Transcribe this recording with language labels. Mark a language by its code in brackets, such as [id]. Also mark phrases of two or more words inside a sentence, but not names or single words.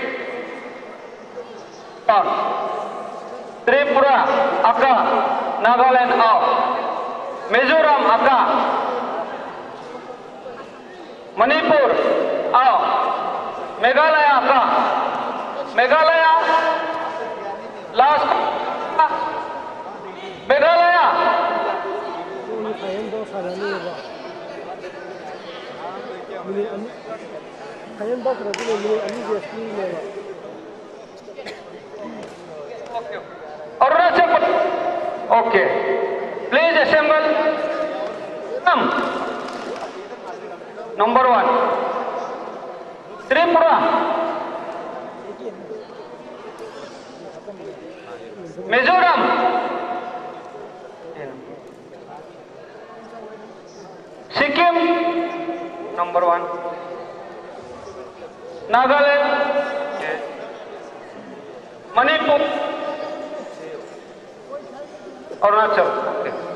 [en] On. Tripura, Akka, Nagaland out. Mizoram, Akka. Manipur, out. Meghalaya, Akka. Meghalaya, last. Meghalaya. Arunachal Pradesh. Okay. Please assemble. Number 1. Tripura. Mizoram. Sikkim. Number 1. Nagaland. Yes. Manipur. Arunachal. Okay.